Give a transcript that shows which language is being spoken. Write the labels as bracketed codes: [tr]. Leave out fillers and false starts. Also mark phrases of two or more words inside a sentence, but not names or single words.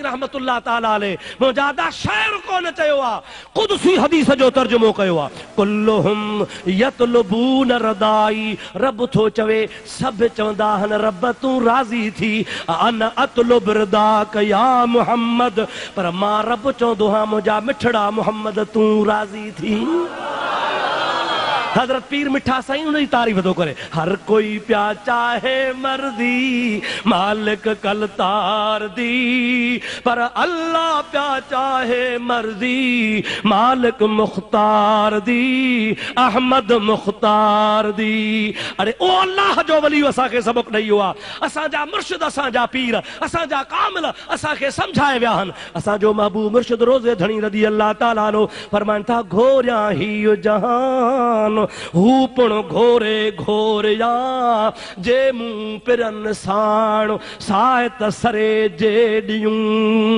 [ar] رحمة الله تعالى عليه [sd] मुजादा शायर कोन चयो आ कुदसी हदीस जो तर्जुमो कयो आ [ar] كلهم يطلبون رضائي [sd] रब थो चवे सब चवंदा हन रब तू राज़ी थी [ar] أنا أطلب رضاك يا محمد [sd] पर मां रब चवंदो हां मुंहिंजा मिठड़ा मुहम्मद तू राज़ी थी हजरत पीर मिठा साईं उन जी तारीफ़ थो करे। [skr] ہر کوئی پیا چاہے مرضی مالک کل تار دی، پر اللہ پیا چاہے مرضی مالک مختار دی، احمد مختار دی. [sd] अरे ओ अल्लाह जो वली असांखे सबक ॾेई वियो आहे, असांजा मुर्शिद असांजा पीर असांजा कामिल असांखे सम्झाए विया आहिनि। असांजो महबूब मुर्शिद रोज़े धणी रज़ी अल्लाह ताला नो फरमाइनि था, घोरिया ही जहान हू पुण घोरे घोरिया, जे मूं पिरन साण सायत सरे जे ॾियूं।